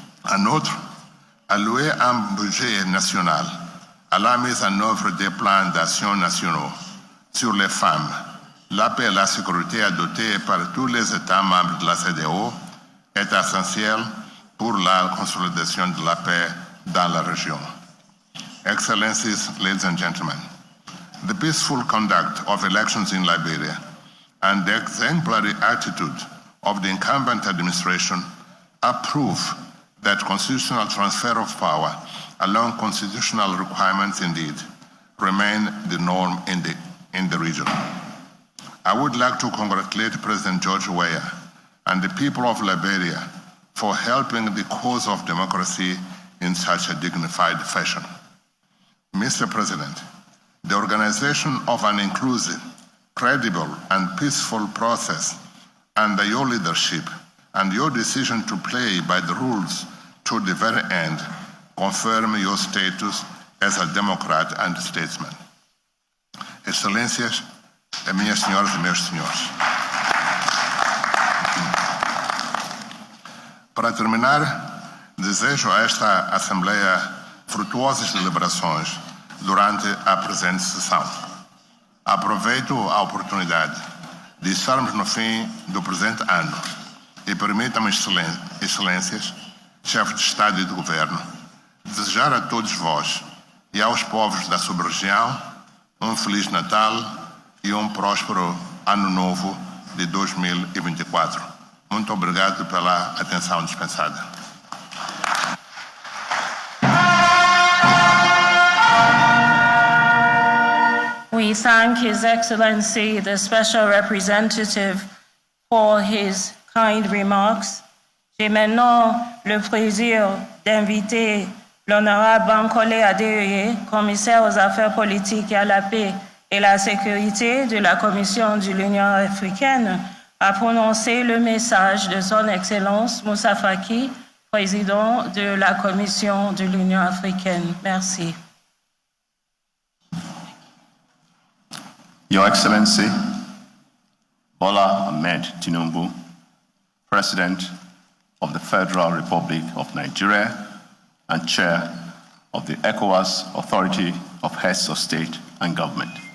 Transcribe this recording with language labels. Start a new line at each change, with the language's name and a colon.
French: En outre, allouer un budget national à la mise en œuvre des plans d'action nationaux sur les femmes, la paix et la sécurité adoptés par tous les États membres de la CEDEAO est essentiel pour la consolidation de la paix dans la région.
English: Excellencies, ladies and gentlemen, the peaceful conduct of elections in Liberia and the exemplary attitude of the incumbent administration are proof that constitutional transfer of power along constitutional requirements indeed remain the norm in the region. I would like to congratulate President George Weah and the people of Liberia for helping the cause of democracy in such a dignified fashion. Mr. President, the organization of an inclusive, credible, and peaceful process under your leadership and your decision to play by the rules to the very end confirm your status as a democrat and statesman.
Portuguese: Excelências, minhas senhoras e meus senhores. Para terminar, desejo a esta Assembleia frutuosas deliberações durante a presente sessão. Aproveito a oportunidade de estarmos no fim do presente ano e permitam-me, excelências, chefe de Estado e de Governo, desejar a todos vós e aos povos da sub-região um Feliz Natal e um próspero Ano Novo de 2024. Muito obrigado pela atenção dispensada.
English: We thank His Excellency, the Special Representative, for his kind remarks.
French: J'ai maintenant le plaisir d'inviter l'honorable Bankole Adeoye, commissaire aux affaires politiques et à la paix et la sécurité de la Commission de l'Union africaine, à prononcer le message de Son Excellence Moussa Faki, président de la Commission de l'Union africaine. Merci.
English: Your Excellency, Bola Ahmed Tinubu, President of the Federal Republic of Nigeria and Chair of the ECOWAS Authority of Heads of State and Government.